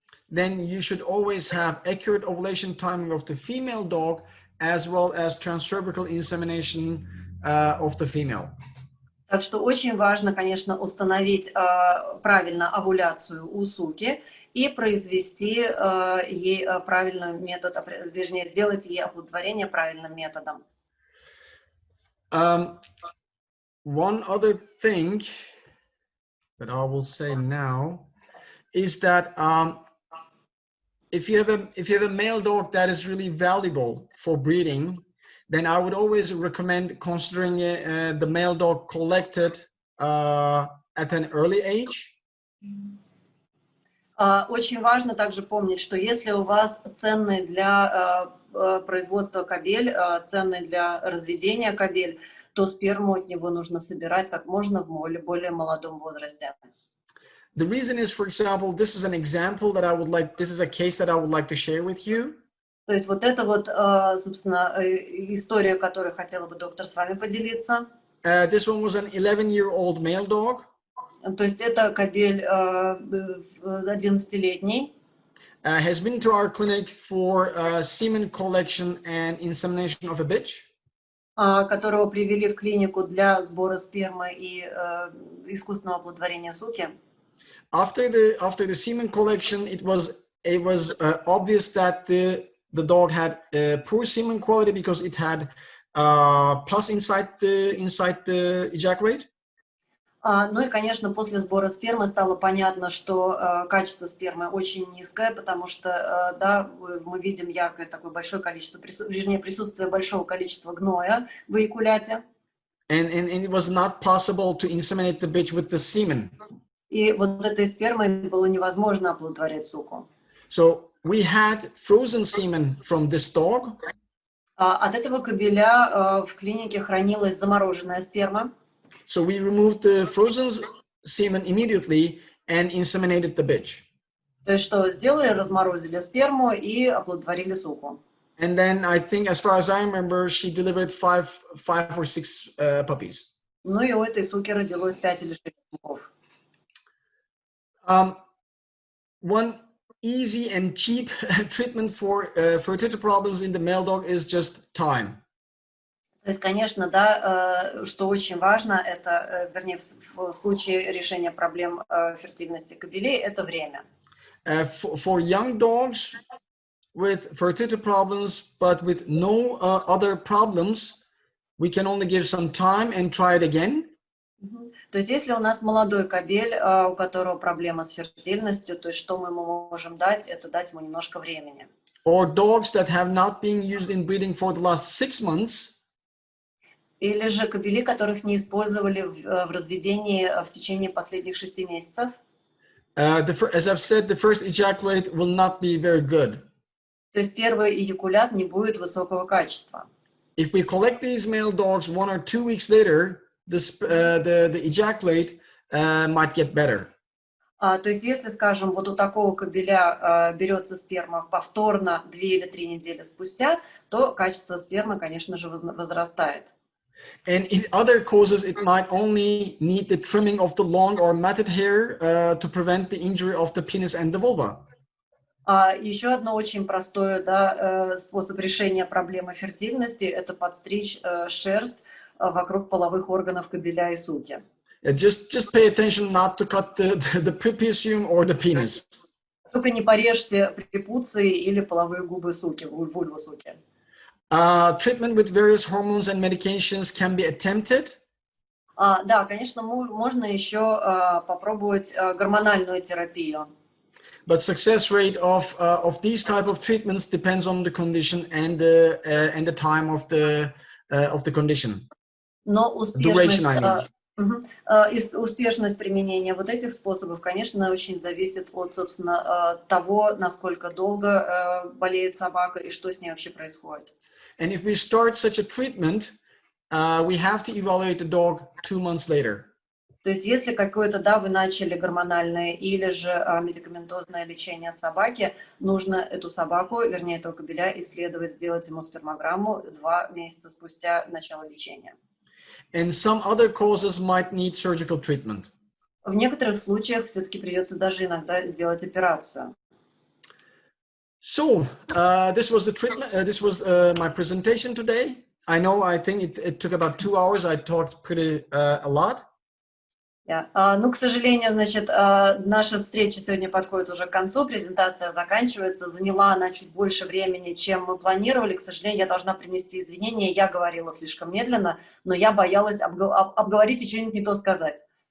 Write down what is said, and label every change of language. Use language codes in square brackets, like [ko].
[en] Then you should always have accurate ovulation timing of the female dog as well as transcervical insemination of the female. [ru] Так что очень важно, конечно, установить правильно овуляцию у суки и произвести ей правильный метод, вернее, сделать ей оплодотворение правильным методом. [en] One other thing that I will say now is that if you have a male dog that is really valuable for breeding, then I would always recommend considering the male dog collected at an early age. [ru] Очень важно также помнить, что если у вас ценный для производства кобель, ценный для разведения кобель, то сперму от него нужно собирать как можно в более молодом возрасте. [en] The reason is, for example, this is an example that this is a case that I would like to share with you. [ru] То есть вот это вот, собственно, история, которую хотела бы доктор с вами поделиться. [en] This one was an 11-year-old male dog. [ru] То есть это кобель 11-летний. [en] Has been to our clinic for semen collection and insemination of a bitch. [ru] Которого привели в клинику для сбора спермы и искусственного оплодотворения суки. [en] After the semen collection, it was obvious that the dog had poor semen quality because it had pus inside the ejaculate. [ru] Ну и, конечно, после сбора спермы стало понятно, что качество спермы очень низкое, потому что, да, мы видим яркое такое большое количество, присутствие большого количества гноя в эякуляте. [en] And it was not possible to inseminate the bitch with the semen. [ru] И вот этой спермой было невозможно оплодотворять суку. [en] So we had frozen semen from this dog. [ru] От этого кобеля в клинике хранилась замороженная сперма. [en] So we removed the frozen semen immediately and inseminated the bitch. [ru] То есть что сделали? Разморозили сперму и оплодотворили суку. [en] And then I think, as far as I remember, she delivered five or six puppies. [ru] Ну и у этой суки родилось 5 или 6 щенков. [en] One easy and cheap treatment for fertility problems in the male dog is just time. [ru] То есть, конечно, да, что очень важно, это, вернее, в случае решения проблем фертильности кобелей, это время. [en] For young dogs with fertility problems, but with no other problems, we can only give some time and try it again. [ru] То есть, если у нас молодой кобель, у которого проблема с фертильностью, то есть, что мы ему можем дать, это дать ему немножко времени. [en] Or dogs that have not been used in breeding for the last 6 months. [ru] Или же кобели, которых не использовали в разведении в течение последних 6 месяцев. [en] As I've said, the first ejaculate will not be very good. [ru] То есть первый эякулят не будет высокого качества. [en] If we collect these male dogs 1 or 2 weeks later, the ejaculate might get better. [ru] То есть если, скажем, вот у такого кобеля берется сперма повторно 2 или 3 недели спустя, то качество спермы, конечно же, возрастает. [en] And in other causes, it might only need the trimming of the long or matted hair to prevent the injury of the penis and the vulva. [ru] Еще одно очень простое, способ решения проблемы фертильности – это подстричь шерсть вокруг половых органов кобеля и суки. [en] Just pay attention not to cut the prepucium or the penis. [ru] Только не порежьте препуции или половые губы суки, вульву суки. [en] Treatment with various hormones and medications can be attempted. [ru] Да, конечно, можно еще попробовать гормональную терапию. [en] But success rate of these type of treatments depends on the condition and the time of the condition. [ru] Но [en] Duration, I mean. [ru] Успешность применения вот этих способов, конечно, очень зависит от, собственно, того, насколько долго болеет собака и что с ней вообще происходит. [en] And if we start such a treatment, we have to evaluate the dog 2 months later. [ru] То есть, если какое-то, вы начали гормональное или же медикаментозное лечение собаки, нужно эту собаку, вернее, этого кобеля исследовать, сделать ему спермограмму 2 месяца спустя начала лечения. [en] And some other causes might need surgical treatment. [ru] В некоторых случаях все-таки придется даже иногда сделать операцию. [en] So, this was the treatment. This was my presentation today. I think it took about 2 hours. I talked pretty a lot. [ru] Ну, к сожалению, значит, наша встреча сегодня подходит уже к концу, презентация заканчивается. Заняла она чуть больше времени, чем мы планировали. К сожалению, я должна принести извинения. Я говорила слишком медленно, но я боялась обговорить и что-нибудь не то сказать.